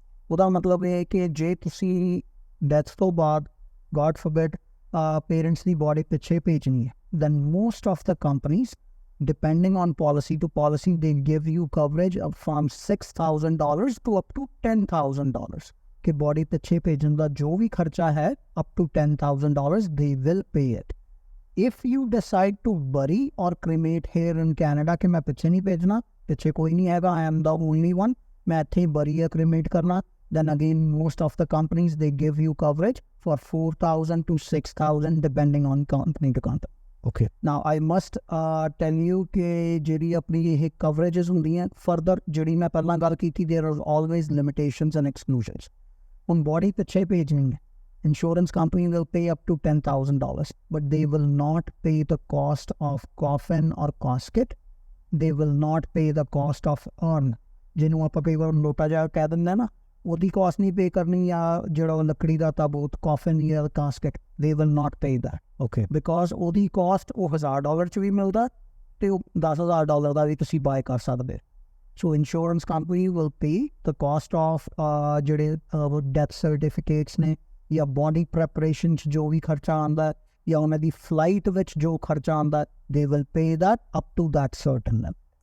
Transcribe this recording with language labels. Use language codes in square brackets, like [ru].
[pa] ਉਹਦਾ ਮਤਲਬ ਇਹ ਹੈ ਕਿ ਜੇ ਤੁਸੀਂ ਡੈਥ ਤੋਂ ਬਾਅਦ ਗॉड ਫੋਰਬਿਡ ਪੇਰੈਂਟਸ ਦੀ ਬੋਡੀ ਪਿੱਛੇ ਭੇਜਣੀ ਹੈ, [en] then most of the companies, depending on policy to policy, they give you coverage of from $6,000 to up to $10,000 [pa] ਕਿ ਬੋਡੀ ਪਿੱਛੇ ਭੇਜਣ ਦਾ ਜੋ ਵੀ ਖਰਚਾ ਹੈ [en] up to $10,000 they will pay it. If you decide to bury or cremate here in Canada [pa] ਕਿ ਮੈਂ ਪਿੱਛੇ ਨਹੀਂ ਭੇਜਣਾ, ਪਿੱਛੇ ਕੋਈ ਨਹੀਂ ਹੈਗਾ, [en] I am the only one, ਮੈਂ ਇੱਥੇ bury ਜਾਂ cremate ਕਰਨਾ, then again most of the companies they give you coverage for $4,000 to $6,000 depending on company to company. Okay, Now I must tell you [pa] ਕਿ ਜਿਹੜੀ ਆਪਣੀ ਇਹ coverages ਹੁੰਦੀਆਂ further, ਜਿਹੜੀ ਮੈਂ ਪਹਿਲਾਂ ਗੱਲ ਕੀਤੀ, [en] there are always limitations and exclusions. ਹੁਣ body ਪਿੱਛੇ ਭੇਜਣੀ ਹੈ, insurance company will pay up to $10,000 but they will not pay the cost of coffin or casket, they will not pay the cost of urn, [pa] ਜਿਹਨੂੰ ਆਪਾਂ ਕਈ ਵਾਰ ਲੋਟਾ ਜਿਹਾ ਕਹਿ ਦਿੰਦੇ ਨਾ, ਉਹਦੀ ਕਾਸਟ ਨਹੀਂ ਪੇ ਕਰਨੀ, ਜਾਂ ਜਿਹੜਾ ਉਹ ਲੱਕੜੀ ਦਾ ਤਾਬੂਤ ਕਾਫਨ ਜਾਂ casket, [en] they will not pay that, okay, [pa] because ਉਹਦੀ ਕਾਸਟ ਉਹ $1,000 ਚ ਵੀ ਮਿਲਦਾ ਤੇ ਉਹ $10,000 ਦਾ ਵੀ ਤੁਸੀਂ ਬਾਏ ਕਰ ਸਕਦੇ। [en] so insurance company will pay the cost of [pa] ਜਿਹੜੇ ਡੈਥ ਸਰਟੀਫਿਕੇਟਸ ਨੇ, ਜਾਂ ਬੋਡੀ ਪ੍ਰੈਪਰੇਸ਼ਨ 'ਚ ਜੋ ਵੀ ਖਰਚਾ ਆਉਂਦਾ, ਜਾਂ ਉਹਨਾਂ ਦੀ ਫਲਾਈਟ ਵਿੱਚ ਜੋ ਖਰਚਾ ਆਉਂਦਾ, [en] they will pay that up to that certain level.